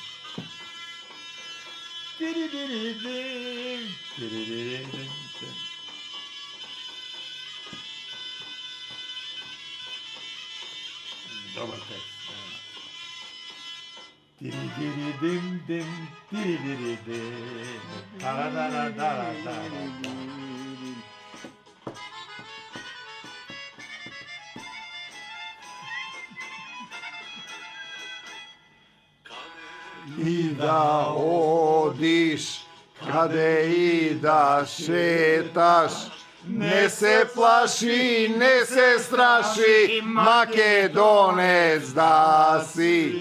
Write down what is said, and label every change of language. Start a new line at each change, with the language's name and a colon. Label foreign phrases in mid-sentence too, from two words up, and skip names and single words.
Bulgarian: Добър текст. Тири-дири-дим-дим, тири-дири-дим, тара-дара-дара-дара-дара.
Macedonian: И да одиш, каде и да шеташ, не се плаши, не се страши, Македонец да си.